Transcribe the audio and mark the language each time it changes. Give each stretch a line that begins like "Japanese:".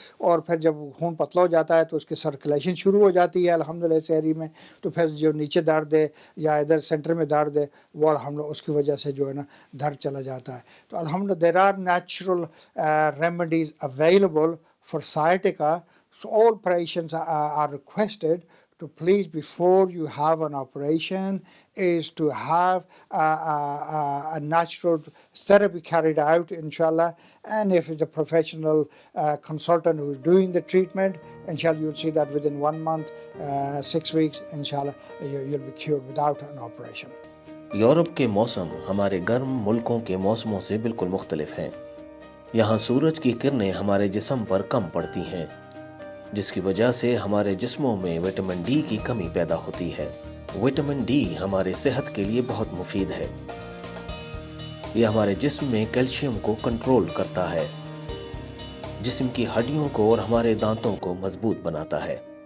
Urdu: اور پھر جب خون پتلا ہو جاتا ہے تو اس کی سرکولیشن شروع ہو جاتی ہے الحمدللہ اس ایری میں. تو پھر جو نیچے درد ہے یا ادھر سینٹر میں درد ہے وہ الحمدللہ اس کی وجہ سے جو ہے نا درد چلا جاتا ہے.
English: تو الحمدللہ there are natural remedies available for sciatica. So all patients are requested to please, before you have an operation, is to have a natural therapy carried out, inshallah. And if it's a professional consultant who is doing the treatment, inshallah you'll see that within 1 month, 6 weeks, inshallah you'll be cured without an operation.
Urdu: Europe کے موسم ہمارے گرم ملکوں کے موسموں سے بالکل مختلف ہیں. یہاں سورج کی کرنیں ہمارے جسم پر کم پڑتی ہیں, جس کی وجہ سے ہمارے جسموں میں وٹامن ڈی کی کمی پیدا ہوتی ہے. وٹامن ڈی ہمارے صحت کے لیے بہت مفید ہے. یہ ہمارے جسم میں کیلشیم کو کنٹرول کرتا ہے, جسم کی ہڈیوں کو اور ہمارے دانتوں کو مضبوط بناتا ہے.